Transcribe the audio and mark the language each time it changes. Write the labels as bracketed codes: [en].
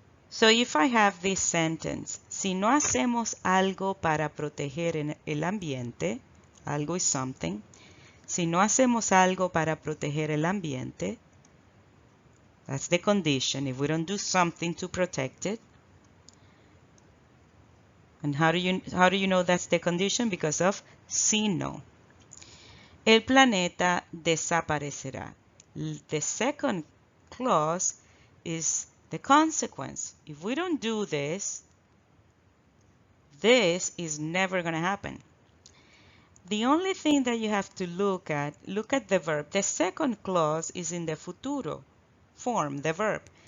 [en] So if I have this sentence, [es] si no hacemos algo para proteger el ambiente, [en] algo is something. [es] Si no hacemos algo para proteger el ambiente, [en] that's the condition. If we don't do something to protect it. And how do you know that's the condition? Because of si no. [es] El planeta desaparecerá. [en] The second clause is the consequence. If we don't do this, this is never going to happen. The only thing that you have to look at the verb. The second clause is in the futuro form, the verb.